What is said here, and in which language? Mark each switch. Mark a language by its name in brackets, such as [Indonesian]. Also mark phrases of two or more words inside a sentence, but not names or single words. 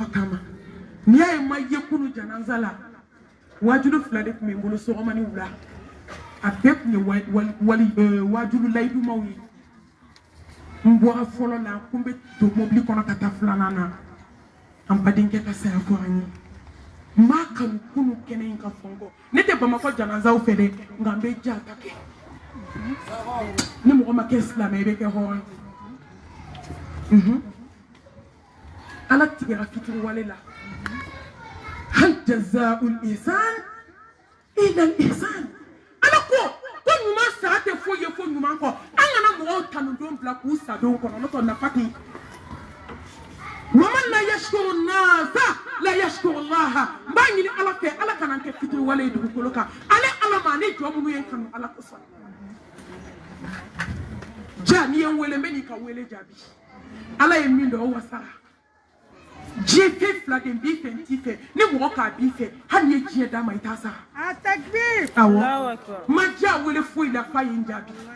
[Bambara] k'a ma n'i y'a ye n ma ye kunu janaza la wajulu 2 de tun bɛ n bolo sɔgɔma ni wula a bɛɛ tun ye wajulu layidumaw ye n bɔra fɔlɔ la ko n bɛ don mobili kɔnɔ ka taa 2nan na an badenkɛ ka saya fɔ an ye n b'a kanu kunu kɛnɛ in ka fɔ n kɔ ne tɛ bamakɔ janazaw fɛ dɛ nka n bɛ jata kɛ ni mɔgɔ ma kɛ silamɛ i bɛ kɛ hɔrɔn ye ala tigɛra fitiri wale la [Arabic] هل جزاء الإحسان إلا الإحسان [Bambara] ala ko ɲuman sara tɛ foyi ye fo ɲuman kɔ an kana mɔgɔw tanudon bila k'u sadon kɔnɔ n'o tɛ nafa tɛ yen [Arabic] ومن لا يشكر الناس لا يشكر الله [Bambara] n b'a ɲini ala fɛ ala kana kɛ fitiri wale ye dugukolo kan ale ala ma ne jɔ minnu ye kanu ala kosɔn ja n'i ye n wele n bɛ n'i ka wele jaabi ala ye min dɔn o wasara diɲɛ fɛn 2 de b'i fɛ n t'i fɛ ni mɔgɔ k'a b'i fɛ hali n'i ye diɲɛ d'a ma i t'a sara awɔ ma ja wele foyi la fa ye n jaabi